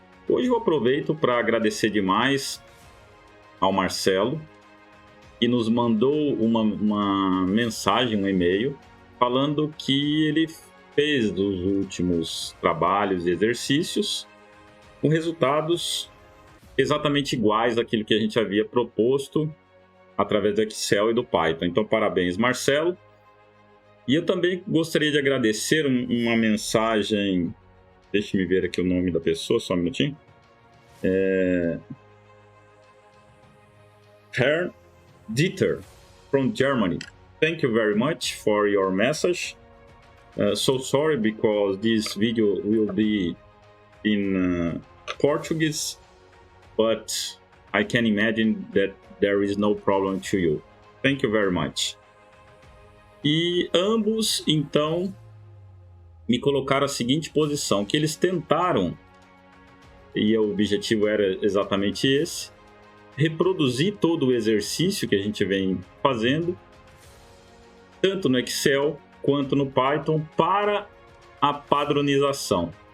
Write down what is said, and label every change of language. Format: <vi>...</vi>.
<pt>Hoje eu aproveito para agradecer demais ao Marcelo, que nos mandou uma mensagem, um e-mail, falando que ele fez dos últimos trabalhos e exercícios com resultados exatamente iguais àquilo que a gente havia proposto através do Excel e do Python. Então, parabéns, Marcelo. E eu também gostaria de agradecer uma mensagem. Deixa-me ver aqui o nome da pessoa, só um minutinho.</pt> <en>Herr Dieter, from Germany. Thank you very much for your message. So sorry because this video will be in Portuguese, but I can imagine that there is no problem to you. Thank you very much.</en> <pt>E ambos, então, me colocaram a seguinte posição, que eles tentaram, e o objetivo era exatamente esse, reproduzir todo o exercício que a gente vem fazendo, tanto no Excel quanto no Python, para a padronização.</pt>